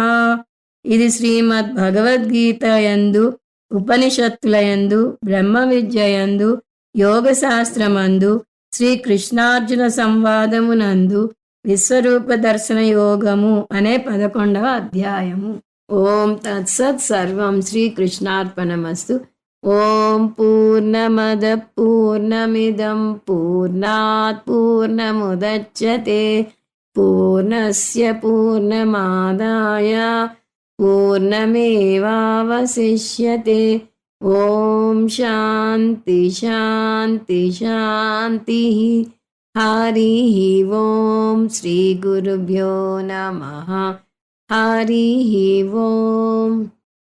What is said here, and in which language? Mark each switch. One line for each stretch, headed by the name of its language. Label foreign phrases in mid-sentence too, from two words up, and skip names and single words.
Telugu: ఇది శ్రీమద్ భగవద్గీత యందు, ఉపనిషత్తుల యందు, బ్రహ్మ విద్య యందు, యోగశాస్త్రమందు, శ్రీకృష్ణార్జున సంవాదమునందు విశ్వరూప దర్శన యోగము అనే 11వ అధ్యాయము.
Sanskrit: ఓం తత్సత్. సర్వం శ్రీకృష్ణార్పణమస్తు. ఓం పూర్ణమద పూర్ణమిదం పూర్ణాత్ పూర్ణముదచ్యతే పూర్ణస్య పూర్ణమాదాయ పూర్ణమేవావశిష్యతే. ఓం శాంతి శాంతి శాంతి. హరి ఓం. శ్రీ గురుభ్యో నమః. హరి ఓం.